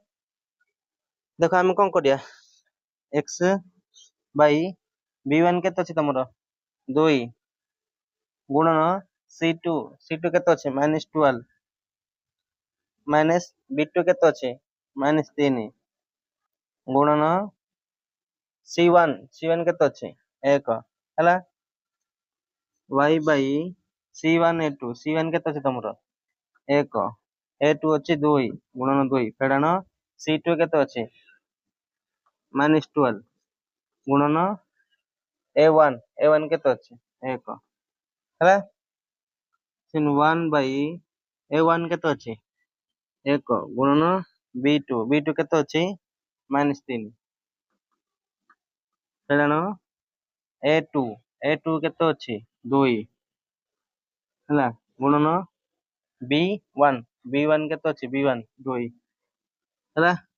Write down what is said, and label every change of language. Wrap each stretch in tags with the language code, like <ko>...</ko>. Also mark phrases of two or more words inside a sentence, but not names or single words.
<or>ଦେଖ ଆମେ କଣ କରିବା</or> <en>x by b1</en> <or>କେତେ ଅଛି ତମର 2 ଗୁଣନ c2 c2 କେତେ ଅଛି -12 ମାଇନସ b2 କେତେ ଅଛି -3 ଗୁଣନ c1 c1 କେତେ ଅଛି 1 ହେଲା।</or> <en>y by c1 a2 c1</en> <or>କେତେ ଅଛି ତମର 1 a2 ଅଛି 2 ଗୁଣନ 2 ଫେଡାଣ c2 କେତେ ଅଛି -12 ଗୁଣନ a1 କେତେ ଅଛି 1 ହେଲା।</or> <en>1 by a1</en> <or>କେତେ ଅଛି 1 ଗୁଣନ b2 କେତେ ଅଛି -3 ଫେଡାଣ a2 କେତେ ଅଛି 2 ହେଲା ଗୁଣନ b1 କେତେ ଅଛି b1 2 ହେଲା।</or>